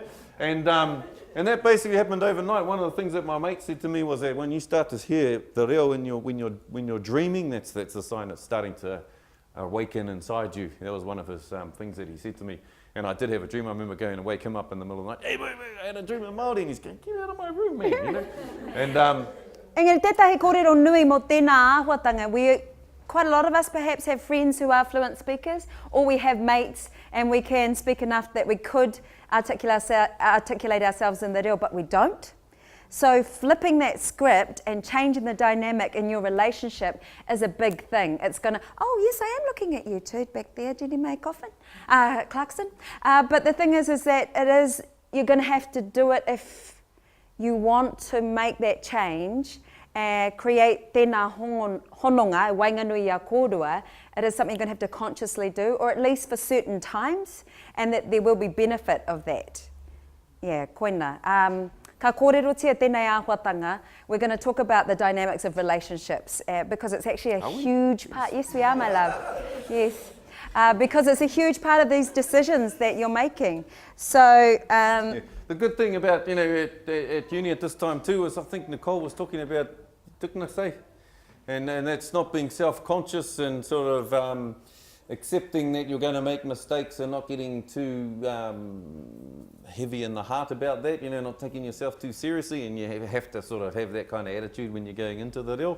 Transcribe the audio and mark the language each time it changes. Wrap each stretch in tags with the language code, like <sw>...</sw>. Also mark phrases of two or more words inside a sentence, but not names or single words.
<en>And that basically happened overnight. One of the things that my mate said to me was that when you start to hear the reo when you're dreaming, that's a sign it's starting to awaken inside you. That was one of his things that he said to me. And I did have a dream. I remember going to wake him up in the middle of the night. Hey, wait, I had a dream of Māori, and he's going, get out of my room, man, you know. And</en> <mi>Engari, tētahi kōrero nui mō tēnā āhuatanga.</mi> <en>Quite a lot of us perhaps have friends who are fluent speakers, or we have mates and we can speak enough that we could articulate ourselves in the reo, but we don't. So flipping that script and changing the dynamic in your relationship is a big thing. It's going to, oh yes, I am looking at you too, back there, Jenny May Clarkson. But the thing is that you're going to have to do it if you want to make that change.</en> <mi>Create tēnā hononga, wainganui a kōrua,</mi> <en>it is something you're going to have to consciously do, or at least for certain times, and that there will be benefit of that. Yeah,</en> <mi>koina. Ka kōrero tia tēnei āhuatanga,</mi> <en>we're going to talk about the dynamics of relationships, because it's actually a huge part. Yes, we are, my love. Yes. Because it's a huge part of these decisions that you're making. So, yeah. The good thing about, at uni at this time too is I think Nicole was talking about tuknasei, and that's not being self-conscious and sort of accepting that you're going to make mistakes and not getting too heavy in the heart about that, not taking yourself too seriously, and you have to sort of have that kind of attitude when you're going into the reo.</en>